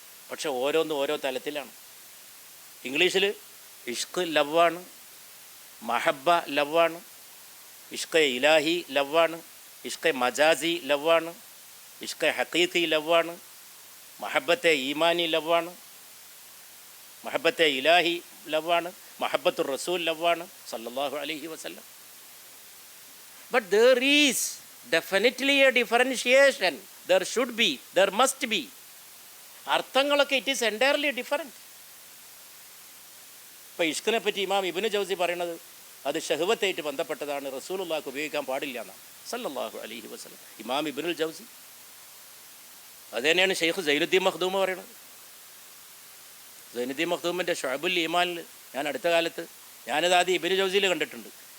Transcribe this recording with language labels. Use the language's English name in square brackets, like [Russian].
[Malayalam] പക്ഷെ ഓരോന്നും ഓരോ തലത്തിലാണ്. ഇംഗ്ലീഷിൽ ഇഷ്ക് ലവാണ്, മഹബ്ബ ലവാണ്, ഇഷ്ക് ഇലാഹി ലവാണ്, ഇഷ്ക് മജാസി ലവാണ്, ഇഷ്ക് ഹഖീഖി ലവാണ്, മഹബത്തെ ഈമാനി ലവാണ്, മഹബത്തെ ഇലാഹി ലവാണ്, മഹബത്തുർ റസൂൽ ലവാണ് [Arabic] സല്ലല്ലാഹു അലൈഹി വസല്ലം. [English] But there is definitely a differentiation. There should be, there must be. [Malayalam] അർത്ഥങ്ങളൊക്കെ [English] It is entirely different. [Malayalam] ഇപ്പോൾ ഇഷ്കിനെ പറ്റി ഇമാം ഇബ്നു ജൗസി പറയണത് അത് ഷഹ്വത്തായിട്ട് ബന്ധപ്പെട്ടതാണ്, റസൂലുള്ളാഹിക്ക് ഉപയോഗിക്കാൻ പാടില്ല എന്നാണ് [Arabic] സല്ലല്ലാഹു അലൈഹി വസല്ലം. [Malayalam] ഇമാം ഇബ്നുൽ ജൗസി. അത് തന്നെയാണ് ഷെയ്ഖ് സൈനുദ്ദീൻ മഖ്ദൂം പറയണത്. സൈനുദ്ദീൻ മഖ്ദൂമിൻ്റെ ഷുഅബുൽ ഈമാനിൽ ഞാൻ അടുത്ത കാലത്ത് ഞാനത് ആദ്യം ഇബ്നു ജൗസിയിൽ കണ്ടിട്ടുണ്ട്.